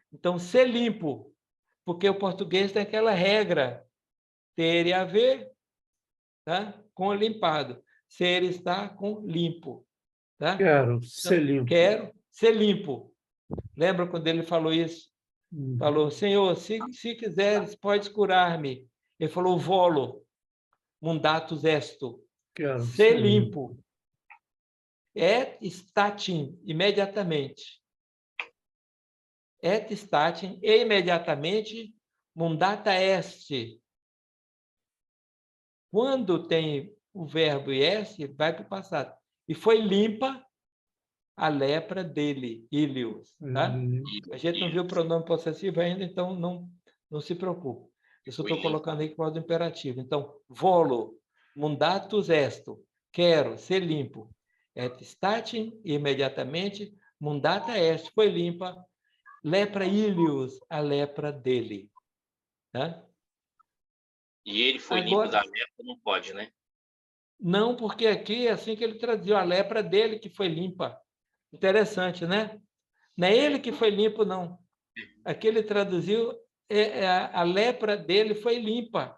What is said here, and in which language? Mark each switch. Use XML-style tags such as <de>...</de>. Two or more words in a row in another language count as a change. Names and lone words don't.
<pt>Então, ser limpo, porque o português tem aquela regra, ter e haver, tá? Com limpado. Ser está com limpo, tá? Quero ser Então, limpo. quero ser limpo. Lembra quando ele falou isso? Falou, Senhor, se quiseres, podes curar-me. Ele falou,</pt> <la>volo, mundatus esto.</la> <pt>Quero Ser limpo.</pt> <la>Et statim, imediatamente. Et statim,</la> <pt>e imediatamente,</pt> <la>mundata est.</la> <pt>Quando tem o verbo est, vai para o passado. E foi limpa a lepra dele, Ilios. Tá? A gente não viu o pronome possessivo ainda, então não se preocupe. Eu só estou colocando aí com o imperativo. Então,</pt> <la>volo, mundatus esto.</la> <pt>Quero ser limpo.</pt> <la>Et statim, imediatamente, mundata est,</la> <pt>foi limpa, lepra Ilios, a lepra dele. Tá? E ele foi limpo da lepra, não pode, né? Não, porque aqui é assim que ele traduziu, a lepra dele que foi limpa. Interessante, né? Não é ele que foi limpo, não. Aqui ele traduziu, a lepra dele foi limpa.</pt>